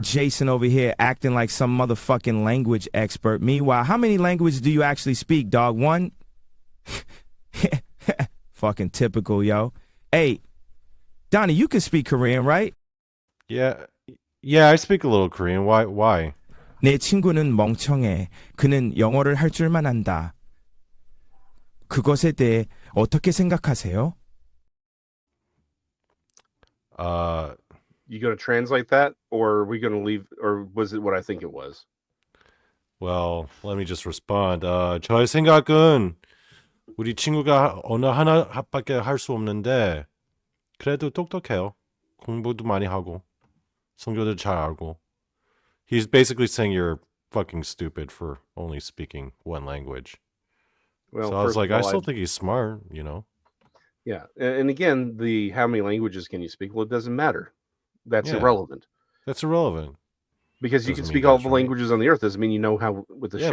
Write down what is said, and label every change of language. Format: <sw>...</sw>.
<en>Jason over here acting like some motherfucking language expert. Meanwhile, how many languages do you actually speak, dog? One? Fucking typical, yo. Hey, Donnie, you can speak Korean, right? Yeah, I speak a little Korean. Why?</en> <ko>내 친구는 멍청해. 그는 영어를 할 줄만 안다. 그것에 대해 어떻게 생각하세요? You going to translate that, or are we going to leave, or was it what I think it was? Well, let me just respond. 저의 생각은 우리 친구가 언어 하나밖에 할 수 없는데 그래도 똑똑해요. 공부도 많이 하고 성교도 잘 알고.</ko> <en>He's basically saying you're fucking stupid for only speaking one language. Well, so I was like, I still think he's smart, you know? Yeah. And again, how many languages can you speak? Well, it doesn't matter. That's irrelevant. That's irrelevant. Because you can speak all the languages on the earth doesn't mean you know how with the shape.</en>